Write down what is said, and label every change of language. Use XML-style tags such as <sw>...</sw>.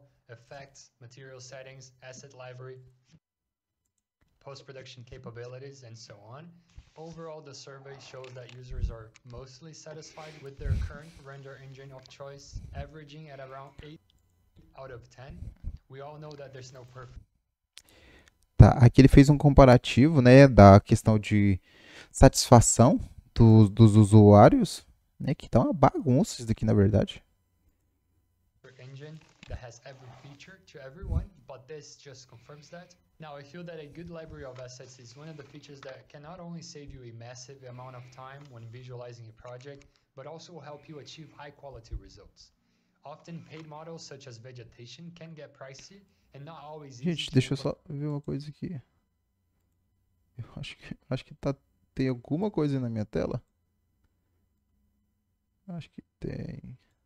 <en>Effects, material settings, asset library, post-production capabilities, and so on. Overall, the survey shows that users are mostly satisfied with their current render engine of choice, averaging at around 8 out of 10. We all know that there's no perfect.</en> <pt>Tá, aqui ele fez um comparativo, né, da questão de satisfação dos usuários, né, que tá uma bagunça isso daqui, na verdade.</pt> <en>Engine that has every feature to everyone, but this just confirms that. Now, I feel that a good library of assets is one of the features that can not only save you a massive amount of time when visualizing a project, but also help you achieve high quality results. Often paid models such as vegetation can get pricey and not always easy.</en> <pt>Gente, deixa eu só ver uma coisa aqui. Eu acho que tem alguma coisa na minha tela. Acho que tem.</pt>